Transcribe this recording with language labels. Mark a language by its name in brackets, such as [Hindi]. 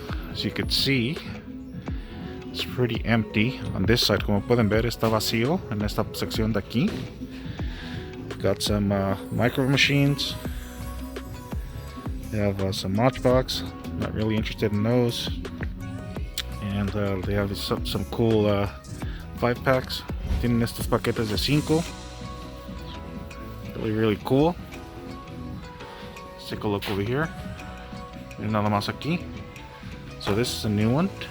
[English] As you can see, it's pretty empty. On this side, [Spanish] como pueden ver, está vacío en esta sección de aquí. [English] Got some micro machines. They have some Matchbox. Not really interested in those. And they have some cool 5-packs. [Spanish] Tienen estos paquetes de 5. [English] Really cool. Let's take a look over here. [Spanish] Y nada más aquí. [English] So this is a new one.